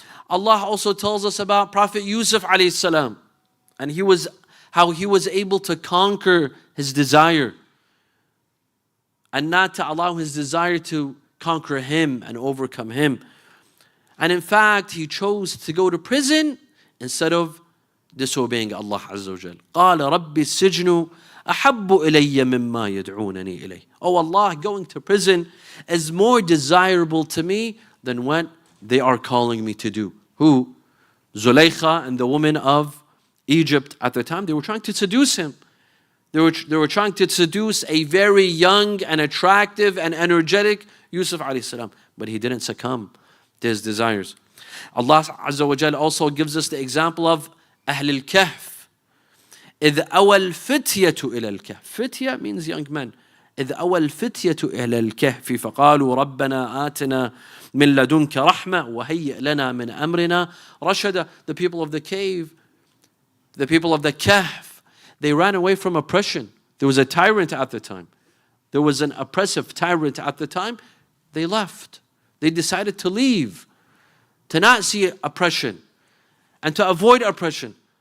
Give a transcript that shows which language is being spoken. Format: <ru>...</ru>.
<en>Allah also tells us about Prophet Yusuf alayhi salam, and how he was able to conquer his desire and not to allow his desire to conquer him and overcome him. And in fact, he chose to go to prison instead of disobeying Allah Azza wa Jal.</en> <ar>قال رب السجن أحب إلي مما يدعونني إليه.</ar> <en>Oh Allah, going to prison is more desirable to me than what they are calling me to do. Who? Zulaykha and the women of Egypt at the time, they were trying to seduce him. They were trying to seduce a very young and attractive and energetic Yusuf alayhi salam. But he didn't succumb to his desires. Allah Azza wa Jal also gives us the example of Ahl al-Kahf.</en> <ar>إذ أوى الفتية إلى الكهف.</ar> <en>Fitya means young men.</en> <ar>إذ أوى الفتية إلى الكهف فقالوا ربنا آتنا من لدنك رحمة وهيئ لنا من أمرنا رشدا.</ar> <en>The people of the cave, the people of the Kahf, they ran away from oppression. There was a tyrant at the time. There was an oppressive tyrant at the time. They left. They decided to leave, to not see oppression and to avoid oppression.</en>